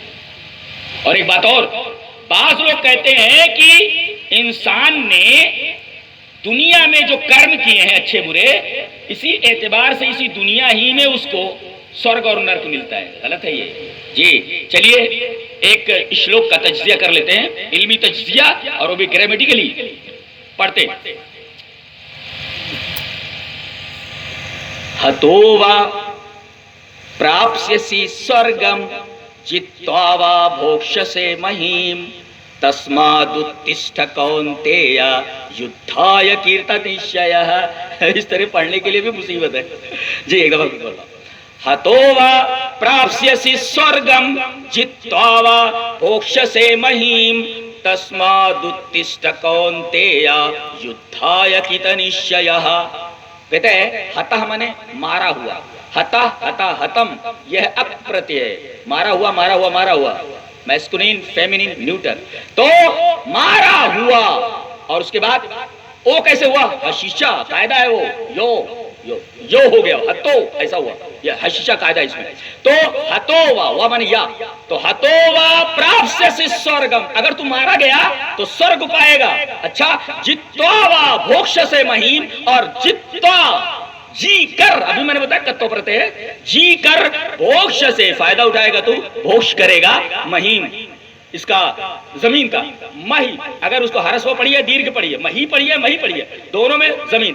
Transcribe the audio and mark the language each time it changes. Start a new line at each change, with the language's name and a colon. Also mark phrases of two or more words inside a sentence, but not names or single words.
Urdu: اور ایک بات اور، بعض لوگ کہتے ہیں کہ انسان نے دنیا میں جو کرم کیے ہیں اچھے برے، اسی اعتبار سے اسی دنیا ہی میں اس کو سورگ اور نرک ملتا ہے. غلط ہے یہ جی. چلیے ایک شلوک کا تجزیہ کر لیتے ہیں، علمی تجزیہ، اور وہ بھی گرامیٹیکلی پڑھتے.
Sanskrit: हतो वा प्राप्स्यसि स्वर्गं जित्वा वा भोक्ष्यसे महीम् तस्मादुत्तिष्ठ कौन्तेय युद्धाय कृतनिश्चयः.
Urdu: اس طرح پڑھنے کے لیے بھی مصیبت ہے جی. ایک دفعہ بول رہا ہوں،
Sanskrit: हतो वा प्राप्स्यसि स्वर्गं जित्वा वा भोक्ष्यसे महीम् तस्मादुत्तिष्ठ कौन्तेय युद्धाय कृतनिश्चयः.
Urdu: کہتے ہیں ہتہ مانے مارا ہوا،
Sanskrit: हतः हता हतम्,
Urdu: یہ اپرتیہ ہے. مارا ہوا مارا ہوا مارا ہوا،
English: masculine feminine neuter.
Urdu: تو مارا ہوا، اور اس کے بعد او کیسے ہوا؟ حشیشہ قاعدہ ہے وہ، یو ہو گیا، ہتو ایسا ہوا، یہ حشیشہ قاعدہ اس میں. تو
Sanskrit: हतो वा
Urdu: مانے یا، تو
Sanskrit: हतो वा प्राप्स्यसि स्वर्गं,
Urdu: اگر تو مارا گیا تو سورگ پائے گا. اچھا،
Sanskrit: जित्वा वा भोक्ष्यसे महीम्,
Urdu: اور جتوا جی کر، ابھی میں نے بتایا کتو پرتے ہے، جی کر بھوکش سے فائدہ اٹھائے گا تو بھوکش کرے گا. مہیم اس کا زمین کا، مہی اگر اس کو ہرسو پڑھی ہے دیرگھ پڑھی ہے، مہی پڑھی ہے مہی پڑھی ہے، دونوں میں زمین.